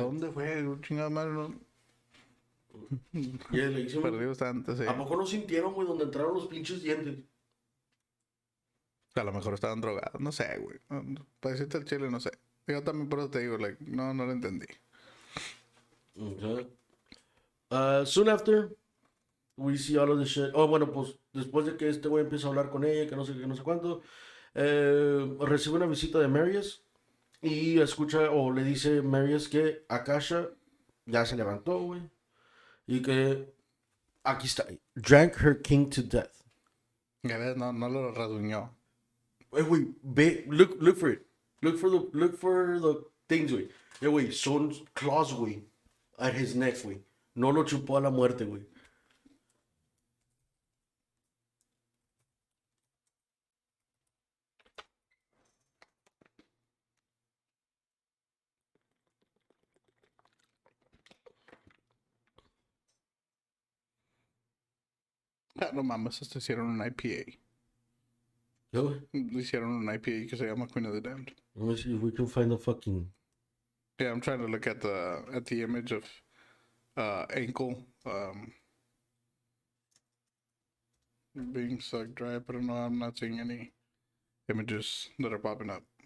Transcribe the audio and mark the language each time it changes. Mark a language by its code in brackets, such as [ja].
[es] dónde fue? Chingada madre, no. Y le hicimos, Perdí bastante, sí. ¿a poco no sintieron, güey, donde entraron los pinches dientes? A lo mejor estaban drogados. No sé, güey. Para decirte el chile, no sé. Yo también por eso te digo, like, no lo entendí. [en] Okay. Soon after, we see all of the shit. [es] Oh, bueno, pues después de que este güey empieza a hablar con ella, que no sé qué, no sé cuánto, recibe una visita de Marius y escucha o le dice Marius que Akasha ya se levantó, güey, y que aquí está, [en] drank her king to death. [es] Ya ves, no lo rasguñó. [en] Güey, look for it. Look for the things, güey. [es] Güey, son claws, güey, [en] at his neck, [es] güey. No lo chupó a la muerte, güey. Ah, no mames, hasta hicieron un IPA. Ya, güey. Hicieron un IPA que se llama Queen of the Damned. [en] Let me see if we can find the fucking. Yeah, I'm trying to look at the image of ankle being sucked dry, but no, I'm not seeing any images that are popping up.